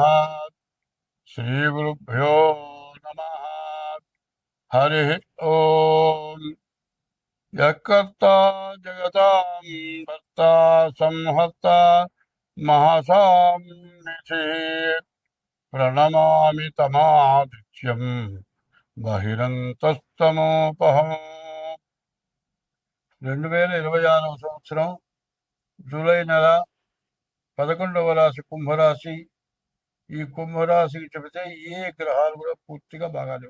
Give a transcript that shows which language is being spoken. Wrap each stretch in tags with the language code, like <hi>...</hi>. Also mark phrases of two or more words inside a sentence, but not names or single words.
<sa>श्रीगुरुभ्यो नमः। हरि ओम। यत्कर्ता जगतां भर्ता संहर्ता महसां निधि प्रणमामि तमादित्यं బహిరంతస్తమోపహం.</sa> <te>2026 సంవత్సరం జూలై నెల 11వ రాశి కుంభరాశి. ఈ కుంభరాశికి చెబితే ఏ గ్రహాలు కూడా పూర్తిగా బాగాలేవు.</te>